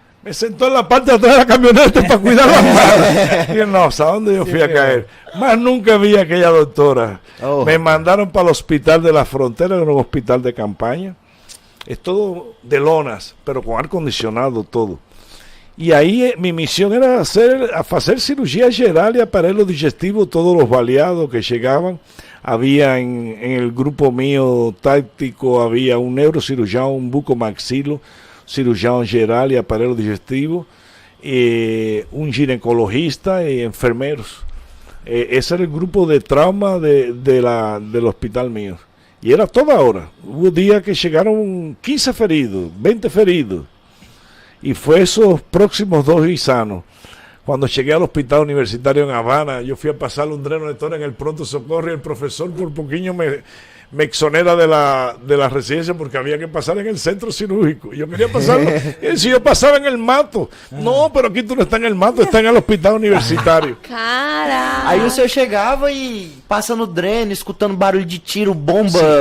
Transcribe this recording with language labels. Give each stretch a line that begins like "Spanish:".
Spanish: Me sentó en la parte de atrás de la camioneta para cuidar las manos. Y yo, no, ¿a dónde yo fui a caer? Más nunca vi a aquella doctora. Oh. Me mandaron para el hospital de la frontera, que era un hospital de campaña. Es todo de lonas, pero con aire acondicionado todo.
Portuguese: E aí minha missão era fazer cirurgia geral e aparelho digestivo, todos os baleados que chegavam.
Spanish: Havia en el grupo mío táctico, había un neurocirujano, un bucomaxilo, cirujano geral y
Portuguese: aparelho digestivo,
Spanish: un ginecologista y enfermeros. Ese era el grupo de trauma del hospital mío. Y era toda hora. Hubo días que llegaron 15 feridos, 20 feridos. Y fue esos próximos 2 sanos. Cuando llegué al hospital universitario en Habana, yo fui a pasar un dreno de tora en el
Portuguese: pronto socorro
Spanish: y el profesor por poquillo me exonera de la residencia porque había que pasar en el centro cirúrgico. Yo quería pasarlo, si yo pasaba en el mato. No, pero aquí tú no estás en el mato, estás en el hospital universitário.
Portuguese: Cara! Aí o senhor chegava e passando dreno, escutando barulho de tiro, bomba,